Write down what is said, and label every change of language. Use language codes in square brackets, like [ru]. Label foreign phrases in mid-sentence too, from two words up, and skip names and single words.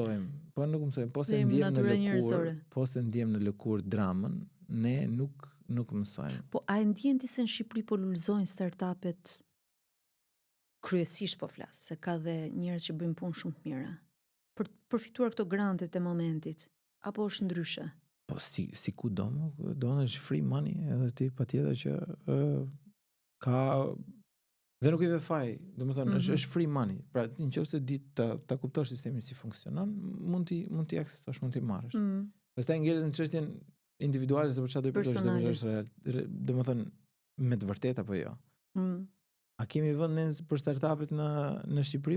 [sq] Nuk mësojmë, po se ndjem në lëkurë dramën, ne nuk mësojmë. Po a e ndjen ti se në Shqipëri po lulëzojnë startupet? Kryesisht po flas, se ka dhe njerëz që bëjnë punë shumë të mira. Për të përfituar këto grantet e momentit, apo është ndryshe? Po si ku do është [en] free money, [sq] edhe ti patjetër që ka dhe nuk i ve faj, domethënë është [en] free money. [sq] Pra nëse di ta kuptosh sistemin si funksionon, mund ti aksesosh, mund ti marrësh. Pastaj ngjelet në çështjen individuale se për çfarë do të përdosh, domethënë me të vërtetë apo jo. A kemi vend ne për startupet në Shqipëri?